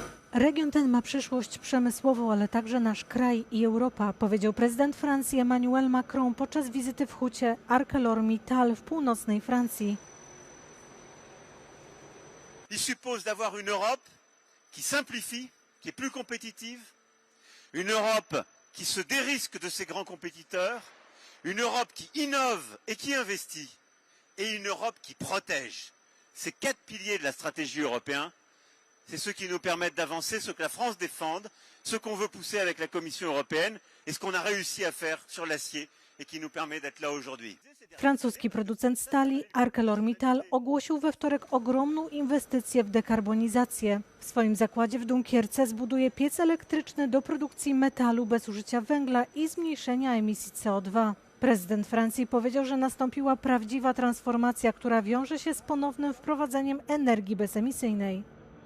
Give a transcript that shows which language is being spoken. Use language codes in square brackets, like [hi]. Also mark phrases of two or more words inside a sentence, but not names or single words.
[pl] Region ten ma przyszłość przemysłową, ale także nasz kraj i Europa, powiedział prezydent Francji Emmanuel Macron podczas wizyty w hucie ArcelorMittal w północnej Francji. [fr] Il suppose d'avoir une Europe qui simplifie, qui est plus compétitive, une Europe qui se dérisque de ses grands compétiteurs, une Europe qui innove et qui investit, et une Europe qui protège. Ces 4 piliers de la stratégie européenne, c'est ceux qui nous permettent d'avancer, ce que la France défende, ce qu'on veut pousser avec la Commission européenne et ce qu'on a réussi à faire sur l'acier et qui nous permet d'être là aujourd'hui. [pl] Francuski producent stali ArcelorMittal ogłosił we wtorek ogromną inwestycję w dekarbonizację. W swoim zakładzie w Dunkierce zbuduje piec elektryczny do produkcji metalu bez użycia węgla i zmniejszenia emisji CO2. Prezydent Francji powiedział, że nastąpiła prawdziwa transformacja, która wiąże się z ponownym wprowadzeniem energii bezemisyjnej.